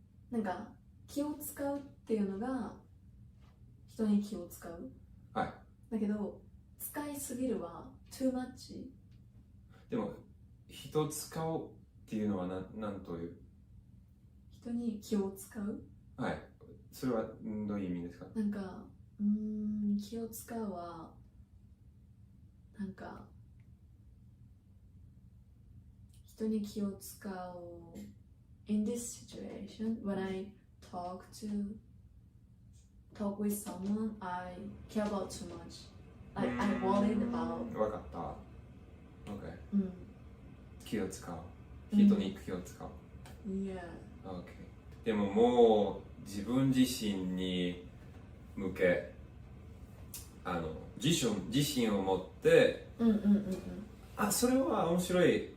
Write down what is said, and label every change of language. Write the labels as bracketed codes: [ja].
[ja] なんか気を使うっていうのが人に気を使う、だけど使いすぎるは too much。でも人使うっていうのはなんという？人に気を使う？それはどういう意味ですか？ [en] なんか気を使うはなんか人に気を使う in this situation when I talk with someone I care about too much, I worried about。 [ja] わかった。 OK、気を使う、人に気を使う、 [en] Yeah。 OK。 [ja] でももう自分自身に向け自信を持って、それは面白い。